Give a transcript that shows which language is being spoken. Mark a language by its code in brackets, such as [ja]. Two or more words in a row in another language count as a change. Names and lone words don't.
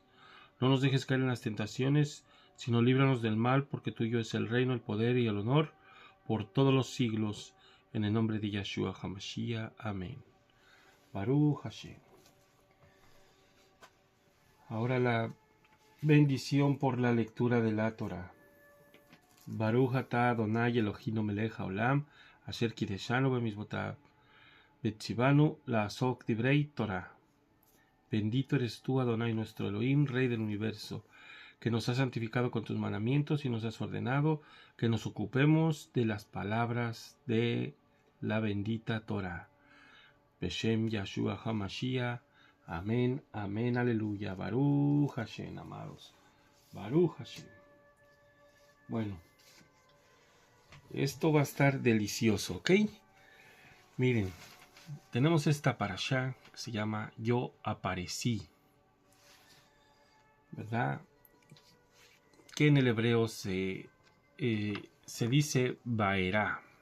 [es] No nos dejes caer en las tentaciones, sino líbranos del mal, porque tuyo es el reino, el poder y el honor, por todos los siglos, en el nombre de Yahshua HaMashiach. Amén. [he] ברוך השם. [es] Ahora la bendición por la lectura de la Torah. [he] ברוך אתה אדני אלהינו מלך העולם, אשר קדשנו במצותיו, וצונו לעסוק בדברי תורה. [es] Bendito eres tú, Adonai nuestro Elohim, Rey del universo, que nos has santificado con tus mandamientos y nos has ordenado que nos ocupemos de las palabras de la bendita Torah. [he] בשם יהשוע המשיח. [es] Amén, amén, aleluya. [he] ברוך השם, [es] amados. [he] ברוך השם. [es] Bueno, esto va a estar delicioso, ¿ok? Miren, tenemos esta parashá que se llama Yo aparecí, ¿verdad? Que en el hebreo se dice Baerá.